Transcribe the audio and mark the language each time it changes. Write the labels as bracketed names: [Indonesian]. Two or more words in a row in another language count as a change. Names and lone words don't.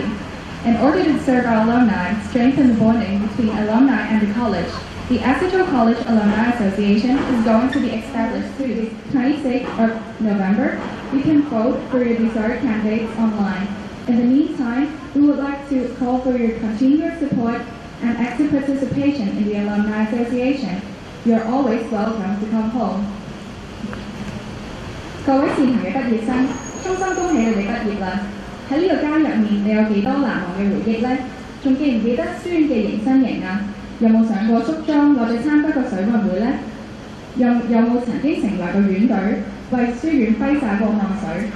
[English] In order to serve our alumni, strengthen the bonding between alumni and the college, the SHHO College Alumni Association is going to be established through the 26th of November. You can vote for your desired candidates online. In the meantime, we would like to call for your continued support and active participation in the Alumni Association. You are always welcome to come home. [Cantonese] 各位善行嘅畢業生，衷心恭喜你哋畢業啦！喺呢個家入面，你有幾多難忘嘅回憶呢？仲記唔記得書院嘅迎新營啊？有冇上過肅莊或者參加過水運會呢？有冇曾經成為過院隊，為書院揮灑過汗水？